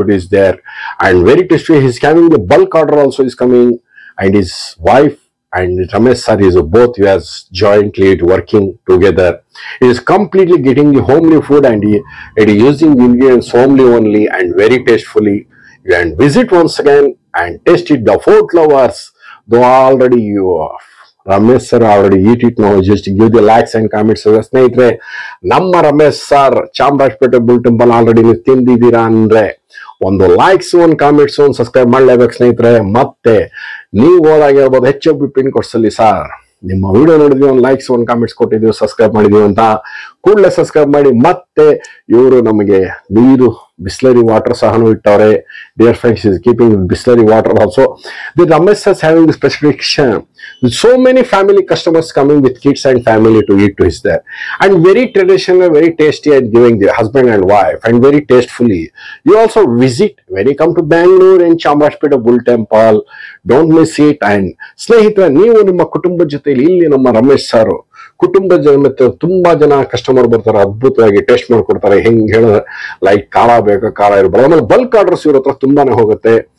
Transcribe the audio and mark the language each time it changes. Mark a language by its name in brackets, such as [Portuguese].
[English] It is there and very tasty. He's having the bulk order also is coming, and his wife and Ramesh sir is both as jointly working together. He is completely getting the homely food and he is using ingredients homely only and very tastefully. You can visit once again and taste it. The food lovers, though already you are Ramesh sir already eat it. ನಾವು just give the likes and comments. [Kannada] ಸ್ನೇಹಿತರೆ, ನಮ್ಮ Ramesh sir Chamarajpet bull temple already ನೀವು ತಿಂದಿದ್ದೀರಾ ಅಂದ್ರೆ ಒಂದು likes, ಒಂದು comments, ಒಂದು subscribe ಮಾಡಲೇಬೇಕು ಸ್ನೇಹಿತರೆ. ಮತ್ತೆ ನೀವು ಹೋದಾಗ ಹೇಳ್ಬೋದು H F B pin codes ಅಲ್ಲಿ ಸರ್ ನಿಮ್ಮ ವಿಡಿಯೋ ನೋಡಿದ್ವಿ, ಒಂದು ಲೈಕ್ಸ್, ಒಂದು ಕಾಮೆಂಟ್ಸ್ ಕೊಟ್ಟಿದ್ವಿ, ಸಬ್ಸ್ಕ್ರೈಬ್ ಮಾಡಿದೀವಿ ಅಂತ. ಕೂಡಲೇ ಸಬ್ಸ್ಕ್ರೈಬ್ ಮಾಡಿ ಮತ್ತೆ ಮತ್ತೆ ಇವರು ನಮಗೆ ನೀರು Bisleri water ಸಹನು ಇಟ್ಟವ್ರೆ. [English] Dear friends, is keeping Bisleri water also. The Ramesh sir having the specification. So many family customers coming with kids and family to eat to his there, and very traditional, very tasty, and giving the husband and wife, and very tastefully. You also visit when you come to Bangalore and Chamarajpeta Bull Temple. Don't miss it. [Kannada] And ಸ್ನೇಹಿತರೆ, ನೀವು ನಿಮ್ಮ ಕುಟುಂಬದ ಜೊತೆಲಿ ಇಲ್ಲಿ ನಮ್ಮ Ramesh sir ಕುಟುಂಬದ ಜೊತೆ ತುಂಬಾ ಜನ ಕಸ್ಟಮರ್ ಬರ್ತಾರೆ, ಅದ್ಭುತವಾಗಿ ಟೇಸ್ಟ್ ಮಾಡ್ಕೊಡ್ತಾರೆ. ಹೆಂಗ್ ಹೇಳಿದ್ರೆ ಲೈಕ್ ಖಾರ ಬೇಕಾ, ಖಾರ ಇರ್ಬೋದು. ಆಮೇಲೆ ಬಲ್ಕ್ ಆರ್ಡರ್ಸ್ ಇವ್ರ ಹತ್ರ ತುಂಬಾನೇ ಹೋಗುತ್ತೆ.